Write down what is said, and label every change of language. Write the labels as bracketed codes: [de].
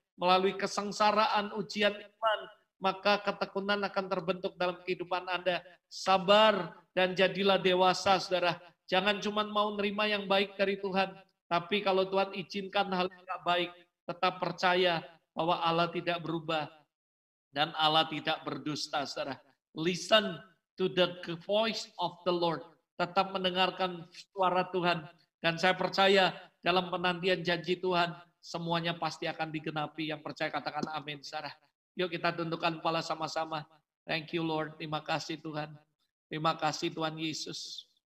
[id] Melalui kesengsaraan, ujian iman, maka ketekunan akan terbentuk dalam kehidupan Anda. Sabar dan jadilah dewasa, saudara. Jangan cuma mau nerima yang baik dari Tuhan, tapi kalau Tuhan izinkan hal yang nggak baik, tetap percaya bahwa Allah tidak berubah dan Allah tidak berdusta, saudara. [en] Listen to the voice of the Lord. [id] Tetap mendengarkan suara Tuhan. Dan saya percaya dalam penantian janji Tuhan, semuanya pasti akan digenapi. Yang percaya katakan amin, saudara. Yuk kita tundukkan kepala sama-sama. [en] Thank you Lord, [id] terima kasih Tuhan. Terima kasih Tuhan Yesus.